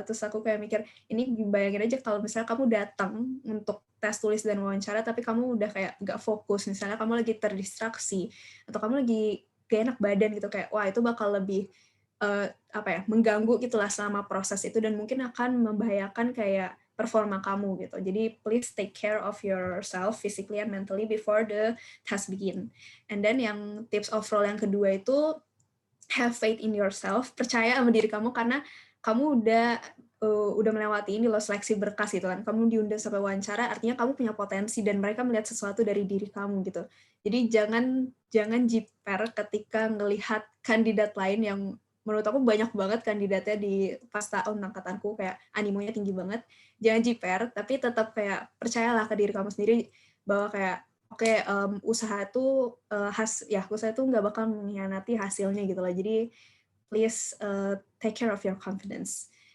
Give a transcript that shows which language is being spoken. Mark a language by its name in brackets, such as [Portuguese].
[Indonesian] Terus aku kayak mikir, ini bayangin aja kalau misalnya kamu datang untuk tes tulis dan wawancara tapi kamu udah kayak nggak fokus, misalnya kamu lagi terdistraksi atau kamu lagi gak enak badan gitu, kayak wah itu bakal lebih mengganggu gitulah selama proses itu dan mungkin akan membahayakan kayak performa kamu gitu. [English] Jadi please take care of yourself physically and mentally before the test begin. And then [Indonesian] yang tips overall yang kedua itu [English] have faith in yourself, [Indonesian] percaya sama diri kamu karena kamu udah melewati ini loh, seleksi berkas gitu kan, kamu diundang sampai wawancara, artinya kamu punya potensi dan mereka melihat sesuatu dari diri kamu gitu. Jadi jangan jiper ketika ngelihat kandidat lain yang menurut aku banyak banget kandidatnya di pas tahun angkatanku, kayak animonya tinggi banget. Jangan jiper, tapi tetap kayak percayalah ke diri kamu sendiri bahwa kayak usaha itu nggak bakal mengkhianati hasilnya gitu lah. [English] Jadi please take care of your confidence.